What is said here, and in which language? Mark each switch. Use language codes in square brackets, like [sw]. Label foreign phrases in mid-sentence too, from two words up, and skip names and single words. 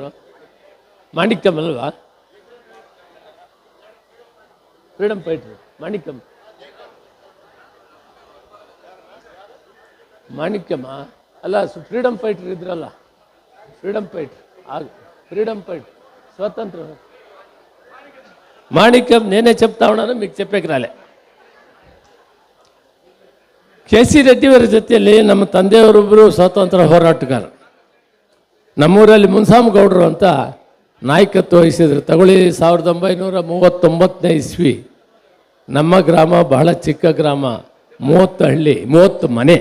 [kn] ಮಾಣಿಕ್ಯಮ್ಮಲ್ವಾ? [en] freedom fighters [kn] ಮಾಣಿಕ್ಯಮ್ಮ ಅಲ್ಲ, [en] freedom fighter [kn] ಇದ್ರಲ್ಲ, [en] freedom fight [te] స్వతంత్ర మాణిక్యం నేనే చెప్తా ఉన్నాను, మీకు చెప్పేకి రాలే. [kn] KC ರೆಡ್ಡಿಯವರ ಜೊತೆಯಲ್ಲಿ ನಮ್ಮ ತಂದೆಯವರೊಬ್ಬರು ಸ್ವಾತಂತ್ರ್ಯ ಹೋರಾಟಗಾರರು. ನಮ್ಮೂರಲ್ಲಿ ಮುನ್ಸಾಮಗೌಡರು ಅಂತ ನಾಯಕತ್ವ ವಹಿಸಿದ್ರು. ತಗೊಳ್ಳಿ, 1939ನೇ ಇಸ್ವಿ. ನಮ್ಮ ಗ್ರಾಮ ಬಹಳ ಚಿಕ್ಕ ಗ್ರಾಮ, 30 ಹಳ್ಳಿ, 30 ಮನೆ.